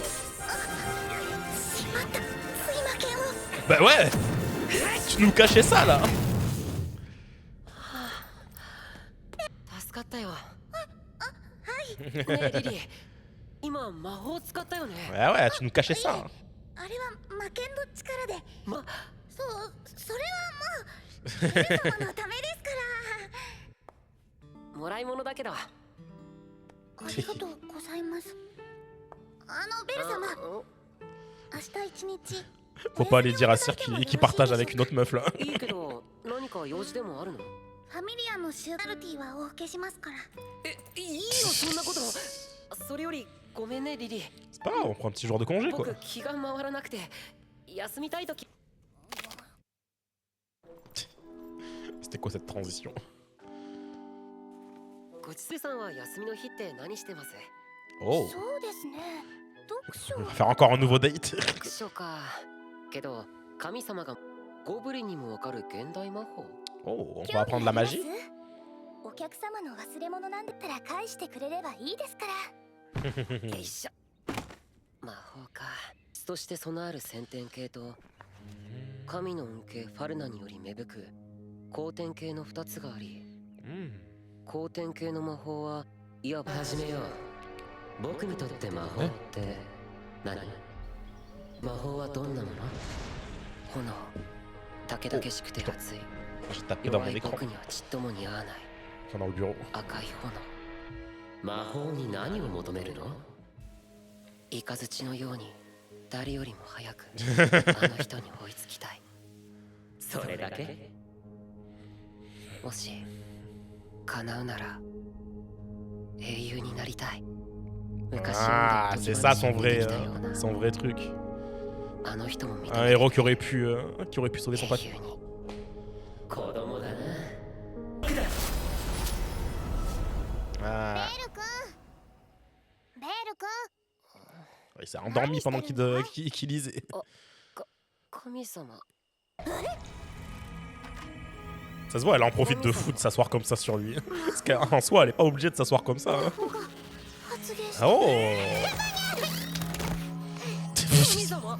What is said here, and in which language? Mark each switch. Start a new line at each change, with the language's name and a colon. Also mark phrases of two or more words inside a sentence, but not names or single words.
Japanese: しまった睡魔剣を
French: Bah ouais. Tu nous cachais ça là.
Japanese: 助かったよねえリリー今魔法使ったよね
French: Ouais ouais, tu nous cachais ça.
Japanese: あれは魔剣の力でまそうそれはもうベル様のためですからもらい物だけどありがとうございますベル様明日一日
French: Faut pas aller dire à Sir qu'il partage avec une autre meuf là.
Japanese: いいけど何か用事でもあるのファミリアのシュールティはお受けしますからいいのそんなことそれよりごめんねリリー
French: C'est pas grave, on prend un petit jour de congé quoi.
Japanese: 僕気が回らなくて休みたいとき
French: C'était quoi cette transition?
Japanese: ごちせさんは休みの日って何してます
French: Oh,
Japanese: そうですね読書
French: on va faire encore un nouveau date.
Japanese: 読書かけど神様がゴブリンにもわかる現代魔法
French: Oh, on va apprendre la magie.
Japanese: お客様の忘れ物なんだったら返してくれればいいですからよいしょ魔法かそしてそのある先天系と神の恩恵ファルナにより芽吹く後天系の2つがあり Hmm. 後天系の魔法はいわば始めよう僕にとって魔法って何魔法はどんなもの炎たけだけしくて熱い
French: J'ai tapé dans
Japanese: 弱
French: mon
Japanese: い
French: écran.
Japanese: 僕にはちっとも似合わない
French: Enfin, dans le bureau.
Japanese: 赤い炎魔法に何を求めるのイカズチのように誰よりも早くあの人に追いつきたいそれだけもし叶うなら英雄になりたい
French: Ah, c'est ça son vrai truc. Un héros qui aurait pu sauver son pote. Ah.
Japanese: ベル君
French: Il s'est endormi pendant qu'il lisait.
Japanese: 神様
French: Ça se voit, elle en profite de fou de s'asseoir comme ça sur lui. Parce qu'en soi, elle est pas obligée de s'asseoir comme ça. Hein.
Japanese: 発言した
French: Oh
Japanese: 神様